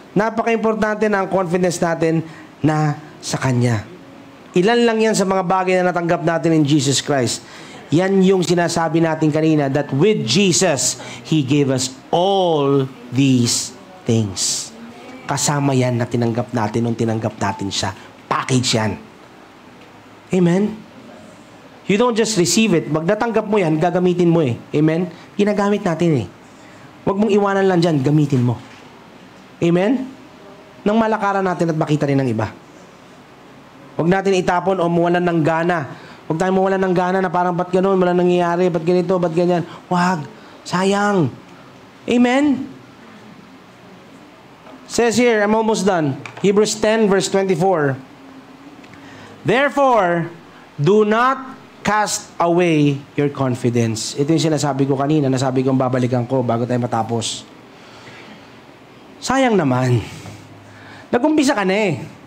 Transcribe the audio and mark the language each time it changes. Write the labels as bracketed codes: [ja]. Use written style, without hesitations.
[tl] Napaka-importante na ang confidence natin na sa Kanya. Ilan lang yan sa mga bagay na natanggap natin in Jesus Christ. Yan yung sinasabi natin kanina, [en] that with Jesus, He gave us all these things. [tl] Kasama yan na tinanggap natin nung tinanggap natin siya. Package yan. Amen? [en] You don't just receive it. [tl] Pag natanggap mo yan, gagamitin mo eh. Amen? Ginagamit natin eh. Huwag mong iwanan lang dyan, gamitin mo. Amen? Nang malakaran natin at makita rin ng iba. Huwag natin itapon o mawalan ng gana. Huwag tayong mawalan ng gana na parang ba't ganun, wala nangyayari, ba't ganito, ba't ganyan. Huwag. Sayang. Amen? [en] Says here, I'm almost done. Hebrews 10 verse 24. Therefore, do not cast away your confidence. [tl] Ito yung sinasabi ko kanina, nasabi kong babalikan ko bago tayo matapos. Sayang naman. Nag-umpisa ka na eh.